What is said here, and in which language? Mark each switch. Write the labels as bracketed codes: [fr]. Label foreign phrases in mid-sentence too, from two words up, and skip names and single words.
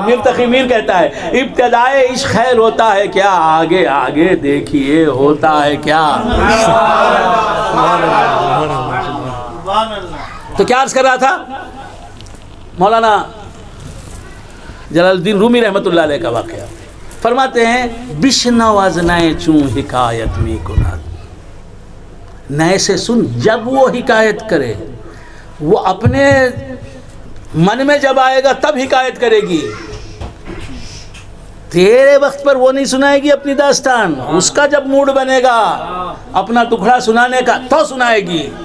[ur] میر تقی میر کہتا ہے ابتدائے عشق خیر ہوتا ہے کیا، آگے آگے دیکھیے ہوتا ہے کیا. تو کیا عرض کر رہا تھا؟ مولانا جلال الدین رومی [ar] رحمۃ اللہ علیہ [ur] کا واقعہ فرماتے ہیں [fa] بشنو از نئے چوں حکایت می کند. [ur] نئے سے سن، جب وہ حکایت کرے، وہ اپنے من میں جب آئے گا تب حکایت کرے گی. تیرے وقت پر وہ نہیں سنائے گی اپنی داستان. اس کا جب موڈ بنے گا اپنا ٹکڑا سنانے کا تو سنائے گی.